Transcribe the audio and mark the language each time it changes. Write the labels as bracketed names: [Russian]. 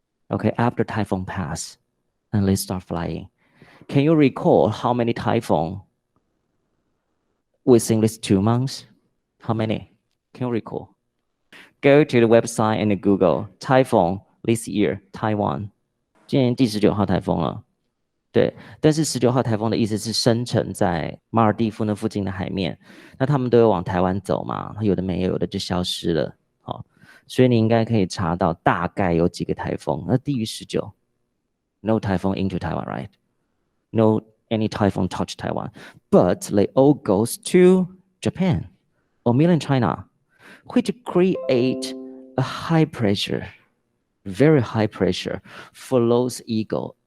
[English] Okay, after typhoon pass, and they start flying. Can you recall how many typhoon within these 2 months? How many? Can you recall? Go to the website and Google typhoon this year, Taiwan. [Chinese] 今年第19号台风了。对，但是19号台风的意思是生成在马尔地夫那附近的海面，那他们都有往台湾走嘛，有的没有，有的就消失了。好，所以你应该可以查到大概有几个台风，那低于19。 [English] No typhoon into Taiwan, right? No any typhoon touch Taiwan, but they all goes to Japan or mainland China, which create a high pressure, very high pressure for those eagles.